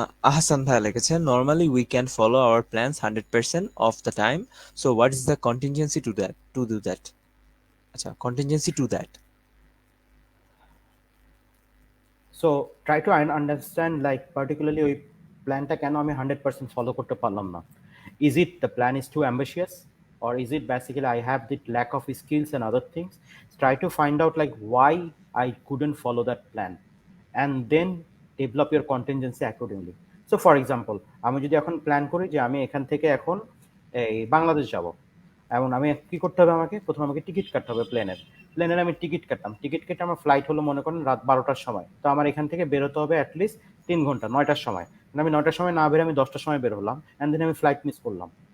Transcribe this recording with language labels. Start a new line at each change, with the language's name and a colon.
Bangla: আহসান ভাইয়া লিখেছেন,
English: Normally we can follow our plans 100% of the time, so what is the contingency to that, to do that? আচ্ছা, contingency to that. So try to understand
Bangla: like particularly ওই প্ল্যানটা কেন আমি 100% follow করতে পারলাম না।
English: Is it the plan is too ambitious, or is it basically I have the lack of skills and other things? Try to find out like why I couldn't follow that plan, and then develop your contingency accordingly. So for example,
Bangla: আমি যদি এখন plan করি যে আমি এখান থেকে এখন এই বাংলাদেশ যাব, এবং আমি কি করতে হবে, আমাকে প্রথমে আমাকে টিকিট কাটতে হবে প্লেনের আমি টিকিট কাটলাম, টিকিট কেটে আমার ফ্লাইট হলো মনে করেন রাত 12টার সময়, তো আমার এখান থেকে বেরোতে হবে অ্যাটলিস্ট 3 ঘন্টা, 9টার সময়। আমি 9টার সময় না বেরো, আমি 10টার সময় বের হলাম, অ্যান্ড দেন আমি ফ্লাইট মিস করলাম।